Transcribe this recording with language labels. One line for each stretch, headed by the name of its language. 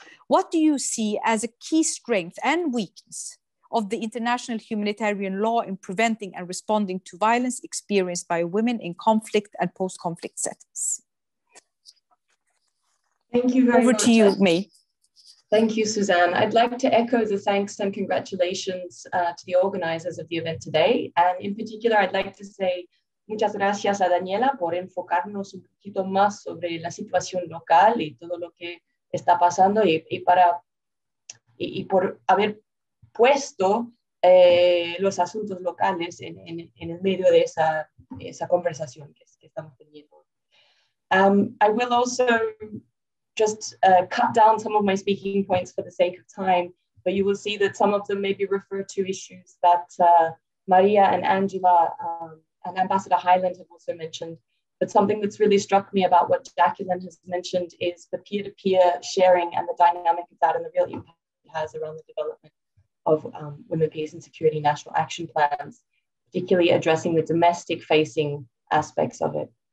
English: What do you see as a key strength and weakness of the international humanitarian law in preventing and responding to violence experienced by women in conflict and post-conflict settings? Thank you very much. Over to you, May. Thank you, Suzanne. I'd like to echo the thanks and congratulations to the organizers of the event today. And in particular, I'd like to say
Spanish: muchas gracias a Daniela por enfocarnos un poquito más sobre la situación local y todo lo que está pasando y por haber puesto los asuntos locales en el medio de esa conversación que estamos teniendo.
English: I will also just cut down some of my speaking points for the sake of time, but you will see that some of them maybe refer to issues that Maria and Angela and Ambassador Highland have also mentioned. But something that's really struck me about what Jacqueline has mentioned is the peer-to-peer sharing and the dynamic of that and the real impact it has around the development of women, peace and security national action plans, particularly addressing the domestic facing aspects of it.